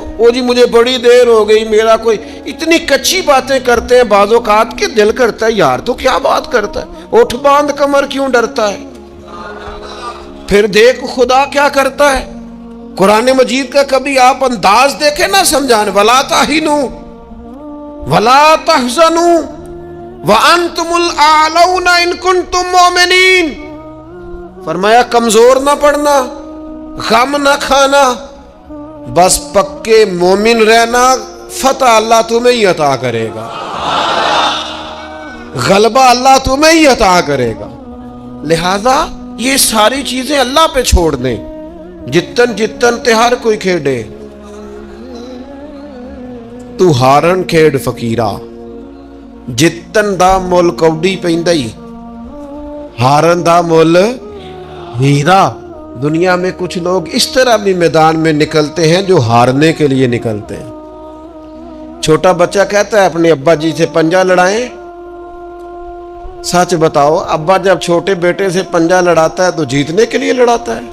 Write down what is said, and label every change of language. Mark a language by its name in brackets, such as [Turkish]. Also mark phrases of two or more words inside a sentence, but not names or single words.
[Urdu] او جی مجھے بڑی دیر ہو گئی، میرا کوئی اتنی کچی باتیں کرتے ہیں، بعض اوقات کے دل کرتا ہے یار تو کیا بات کرتا ہے، اٹھ باندھ کمر کیوں ڈرتا ہے؟ پھر دیکھ خدا کیا کرتا ہے۔ قرآن مجید کا کبھی آپ انداز دیکھیں نہ سمجھانے، [Arabic] وَلَا تَهِنُوا وَلَا تَحْزَنُوا وَأَنْتُمُ الْأَعْلَوْنَ إِن كُنتُم مُؤْمِنِينَ۔ [Urdu] فرمایا کمزور نہ پڑنا، غم نہ کھانا، بس پکے مومن رہنا، فتح اللہ تمہیں ہی عطا کرے گا، غلبہ اللہ تمہیں ہی عطا کرے گا۔ لہذا یہ ساری چیزیں اللہ پہ چھوڑ دیں، [Punjabi] جتن جتن تے ہر کوئی کھیڑے، تو ہارن کھیڑ فقیرہ، جتن دا مول کوڈی پیندائی، ہارن دا مول ہیرا۔ [Urdu] دنیا میں کچھ لوگ اس طرح بھی میدان میں نکلتے ہیں جو ہارنے کے لیے نکلتے ہیں۔ چھوٹا بچہ کہتا ہے اپنے ابا جی سے پنجہ لڑائیں، سچ بتاؤ ابا جب چھوٹے بیٹے سے پنجہ لڑاتا ہے تو جیتنے کے لیے لڑاتا ہے؟